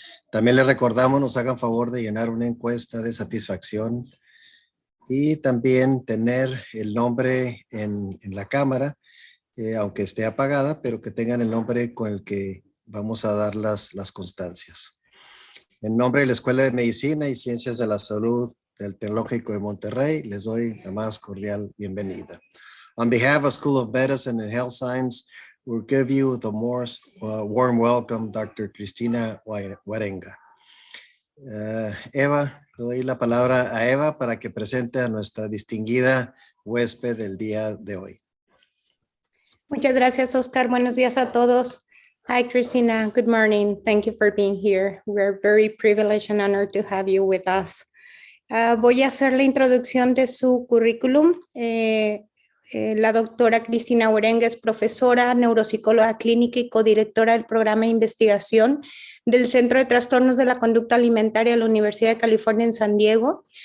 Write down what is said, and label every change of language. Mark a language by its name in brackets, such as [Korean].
[Spanish] También les recordamos nos hagan favor de llenar una encuesta de satisfacción y también tener el nombre en la cámara, aunque esté apagada, pero que tengan el nombre con el que vamos a dar las constancias. En nombre de la Escuela de Medicina y Ciencias de la Salud del Tecnológico de Monterrey, les doy la más cordial bienvenida. [English] On behalf of School of Medicine and Health Science, we'll give you the most warm welcome, Dr. Christina Wierenga. [Spanish] Eva, le doy la palabra a Eva para que presente a nuestra distinguida huésped del día de hoy. Muchas gracias, Oscar. Buenos días a todos. [English] Hi, Christina. Good morning. Thank you for being here. We're very privileged and honored to have you with us. [Spanish] Voy a hacer la introducción de su currículum. La doctora Christina Wierenga es profesora, neuropsicóloga clínica y codirectora del programa de investigación del Centro de Trastornos de la Conducta Alimentaria de la Universidad de California en San Diego.